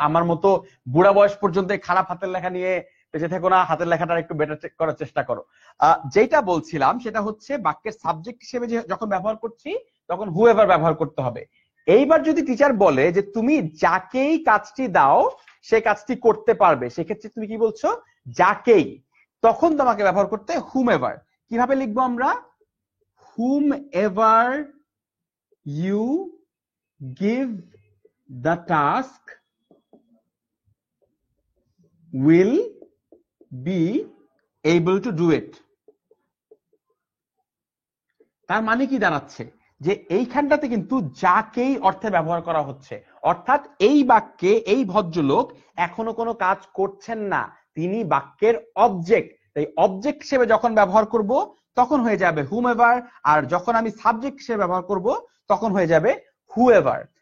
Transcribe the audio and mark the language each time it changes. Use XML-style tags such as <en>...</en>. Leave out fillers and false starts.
<bn>আমার মতো বুড়া বয়স পর্যন্ত খারাপ হাতের লেখা নিয়ে বেঁচে থেকো না, হাতের লেখাটা একটু বেটার করার চেষ্টা করো। যেটা বলছিলাম সেটা হচ্ছে বাক্যের সাবজেক্ট হিসেবে যখন ব্যবহার করছি তখন হুএভার ব্যবহার করতে হবে। এইবার যদি টিচার বলে যে তুমি যাকেই কাজটি দাও সে কাজটি করতে পারবে, সেক্ষেত্রে তুমি কি বলছো? যাকেই। তখন তোমাকে ব্যবহার করতে হুমএভার। কিভাবে লিখবো আমরা?</bn> <en>whomever you give the task will be able to do it.</en> <bn>তার মানে কি দাঁড়াচ্ছে? যে এইখানটাতে কিন্তু যাকেই অর্থে ব্যবহার করা হচ্ছে, অর্থাৎ এই বাক্যে এই ভদ্রলোক এখনো কোনো কাজ করছেন না, তিনি বাক্যের অবজেক্ট। তাই অবজেক্ট হিসেবে যখন ব্যবহার করব তখন হয়ে যাবে হুমএভার, আর যখন আমি সাবজেক্ট হিসেবে ব্যবহার করব তখন হয়ে যাবে হুএভার।</bn>